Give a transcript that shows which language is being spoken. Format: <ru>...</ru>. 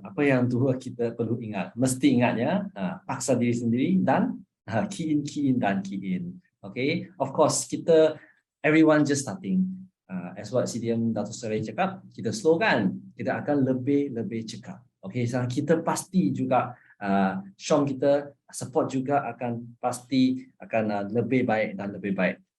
<ms>Apa yang dua kita perlu ingat? Mesti ingatnya, paksa diri sendiri dan key in dan key in.</ms> <en>Okay, of course everyone just starting.</en> <ms>As what CDM Dato' Suhaili cakap, kita slow kan, kita akan lebih cekap. Okay, so kita pasti juga Syom kita support juga pasti akan lebih baik dan lebih baik.</ms>